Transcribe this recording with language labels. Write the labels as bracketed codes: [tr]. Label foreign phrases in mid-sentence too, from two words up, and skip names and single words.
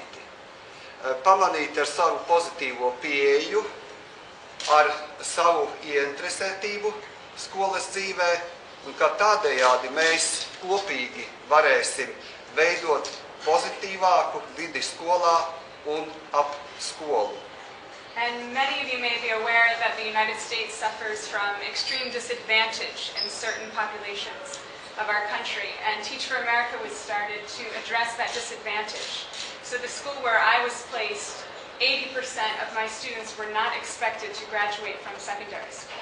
[lv] Pamanīti ar savu pozitīvo pieeju, ar savu ieinteresētību skolas dzīvē, un ka tādējādi mēs kopīgi varēsim veidot pozitīvāku vidi skolā un ap skolu. [en] And many of you may be aware that the United States suffers from extreme disadvantage in certain populations of our country, and Teach for America was started to address that disadvantage. So the school where I was placed, 80% of my students were not expected to graduate from secondary school.